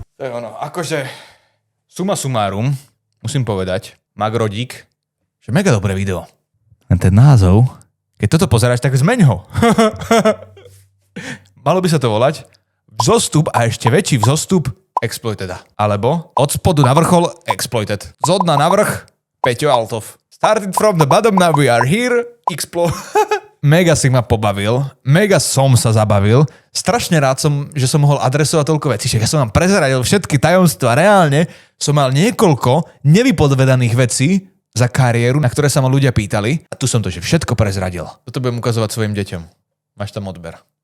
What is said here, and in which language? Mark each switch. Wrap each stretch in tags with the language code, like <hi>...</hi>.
<sk>To je ono. Akože suma sumárum, musím povedať, Magrodík, že mega dobré video. A ten názov, keď toto pozeráš, tak zmeň ho. Malo by sa to volať Vzostup a ešte väčší vzostup Exploited. Alebo Od spodu na vrchol Exploited. Z dna na vrch Peťo Altov.</sk> <en>Started from the bottom, now we are here.</en> <sk>Mega si ma pobavil, mega som sa zabavil. Strašne rád som, že som mohol adresovať toľko vecí. Ja som vám prezradil všetky tajomstvá. Reálne som mal niekoľko nevypovedaných vecí za kariéru, na ktoré sa ma ľudia pýtali. A tu som to, že všetko prezradil. Toto budem ukazovať svojim deťom. Máš tam odber.</sk>